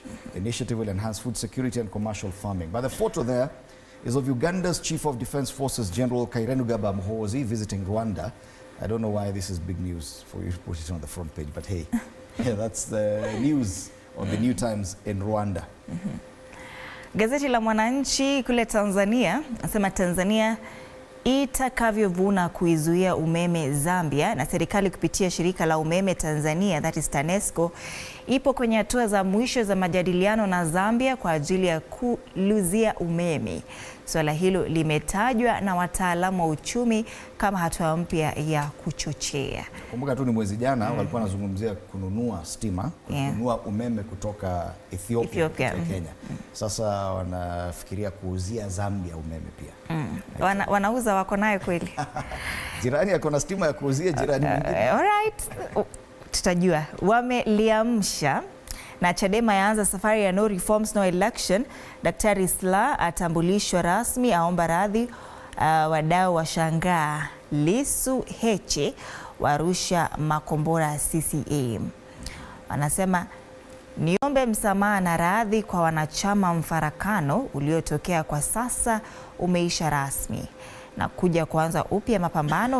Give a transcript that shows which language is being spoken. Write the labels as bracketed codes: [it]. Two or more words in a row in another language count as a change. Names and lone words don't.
[en] The initiative will enhance food security and commercial farming. But the photo there is of Uganda's Chief of Defense Forces, General Kairenugaba Muhoozi, visiting Rwanda. I don't know why this is big news for you to put it on the front page, but hey, yeah, that's the news on the New Times in Rwanda. [sw] Gazeti la Mwananchi kule Tanzania nasema Tanzania itakavyovuna kuizuia umeme Zambia, na serikali kupitia shirika la umeme Tanzania, [en] that is [sw] TANESCO, ipo kwenye hatua za mwisho za majadiliano na Zambia kwa ajili ya kuluzia umeme. Swala hilo limetajwa na wataalamu wa uchumi kama hatua mpya ya kuchochea. Kumbuka tu ni mwezi jana walikuwa wanazungumzia kununua stima, kununua umeme kutoka Ethiopia. Kutoka Kenya. Sasa wanafikiria kuuzia Zambia umeme pia. Wanauza, wako nayo kweli? Jirani yako na stima ya kuuzia jirani mwingine. Alright. Tutajua. Wameliamsha na Chadema yaanza safari ya [en] no reforms no election. [sw] Daktari Slaa atambulishwa rasmi, aomba radhi. Wadau washangaa. Lissu Heche warusha makombora CCM. Wanasema niombe msamaha na radhi kwa wanachama, mfarakano uliotokea kwa sasa umeisha rasmi na kuja kuanza upya mapambano.